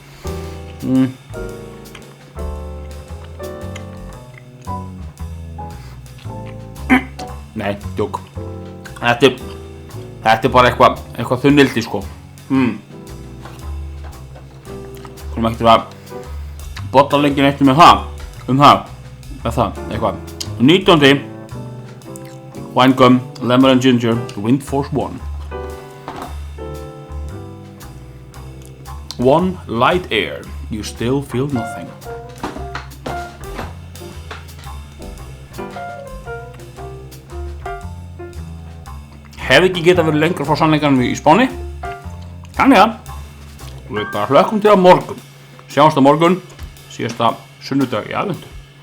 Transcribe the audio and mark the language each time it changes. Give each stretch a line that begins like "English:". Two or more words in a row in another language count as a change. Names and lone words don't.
Icelandic: Nei, djók. Þetta er bara eitthvað þunnildi sko. Skulum ekkert að bolla lengi neitt með það. Eitthvað. 19.
English: Wine gum, lemon and ginger, Wind Force 1. 1 light air, you still feel nothing.
Icelandic: Hefði ekki getað verið lengur frá sannleikanum í Spáni. Þannig að við bara hlökkum til á morgun. Sjáumst á morgun, síðasta sunnudag í aðventu.